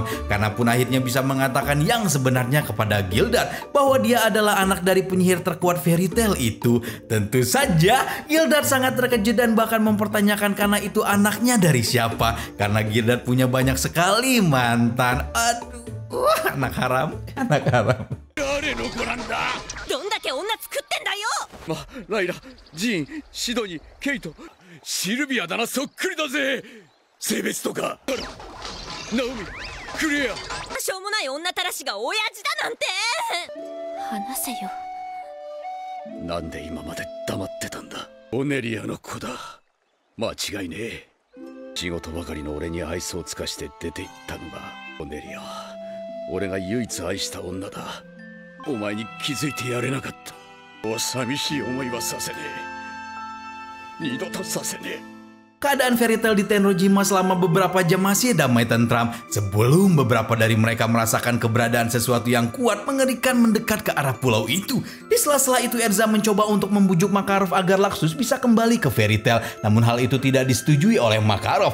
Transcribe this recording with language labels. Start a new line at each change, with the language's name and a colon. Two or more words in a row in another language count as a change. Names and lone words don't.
Indonesian: Kana pun akhirnya bisa mengatakan yang sebenarnya kepada Gildat, bahwa dia adalah anak dari penyihir terkuat Fairy Tail itu. Tentu saja Gildat sangat terkejut dan bahkan mempertanyakan Kana itu anaknya dari siapa. Karena Gildat punya banyak sekali mantan. Aduh, anak haram, anak haram.
Japanese: ライラ、ジン、シドニー、ケイト、シルビアだな、そっくりだぜ。性別とかナオミ、クレア。しょうもない女たらしが親父だなんて。話せよ。なんで今まで黙ってたんだ。オネリアの子だ。間違いねえ。仕事ばかりの俺に愛想を尽かして出て行ったのがオネリアは俺が唯一愛した女だ。お前に気づいてやれなかった。寂しい思いはさせねえ。二度とさせねえ。
Indonesian: Keadaan Fairy Tail di Tenrojima selama beberapa jam masih damai tentram sebelum beberapa dari mereka merasakan keberadaan sesuatu yang kuat mengerikan mendekat ke arah pulau itu. Di sela-sela itu Erza mencoba untuk membujuk Makarov agar Laksus bisa kembali ke Fairy Tail, namun hal itu tidak disetujui oleh Makarov.